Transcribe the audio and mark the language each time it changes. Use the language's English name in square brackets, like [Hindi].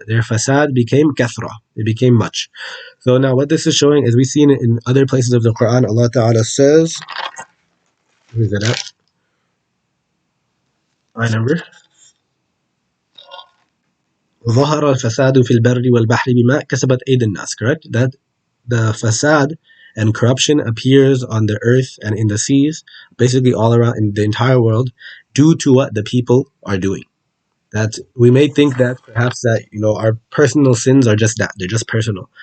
[English] Their fasad became kathra, it became much. So now what this is showing, as we've seen in other places of the Quran, Allah Ta'ala says, where is it at? I number. [Arabic] ظهر الفساد في البر والبحر بما كسبت أيدي الناس, correct? [English] That the fasad and corruption appears on the earth and in the seas, basically all around in the entire world, due to what the people are doing. That we may think that perhaps that, our personal sins are just that, they're just personal.